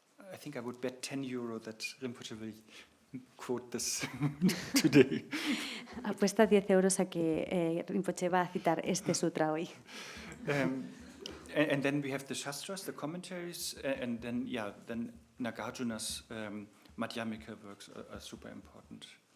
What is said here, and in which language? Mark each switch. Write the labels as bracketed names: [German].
[English] I think I would bet €10 that Rinpoche will quote this today. [Spanish] Apuesta 10 euros a que Rinpoche va a citar este sutra hoy. [English] And then we have the Shastras, the commentaries, and then Nagarjuna's Madhyamika works are super important.